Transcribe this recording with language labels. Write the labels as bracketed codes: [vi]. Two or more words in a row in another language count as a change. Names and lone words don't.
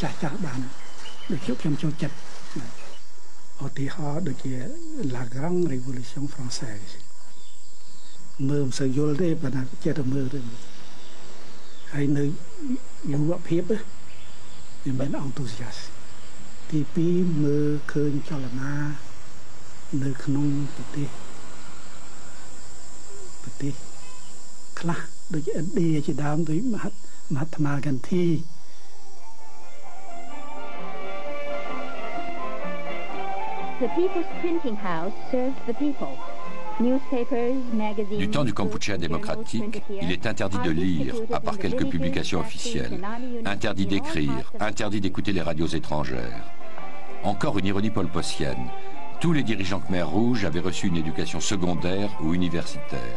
[km] ចាស់បានដូចខ្ញុំចូលចិត្តឧទាហរណ៍ដូចជា La Grande Révolution Française មើលមិនសូវយល់ទេប៉ុន្តែចេះតែមើលទៅហើយនៅយុវភាពវាមានអង់ទូស៊ីយ៉ាសទី2មើលឃើញចលនានៅក្នុងប្រទេសខ្លះដូចឥណ្ឌាជាដើមដូចមហាត្មាហ្គានធី [en] The People's Printing House serves the people. Newspapers, magazines, [fr] du temps du Kampuchea démocratique, il est interdit de lire, à part quelques publications officielles, interdit d'écrire, interdit d'écouter les radios étrangères. Encore une ironie polpotienne, tous les dirigeants Khmer Rouge avaient reçu une éducation secondaire ou universitaire.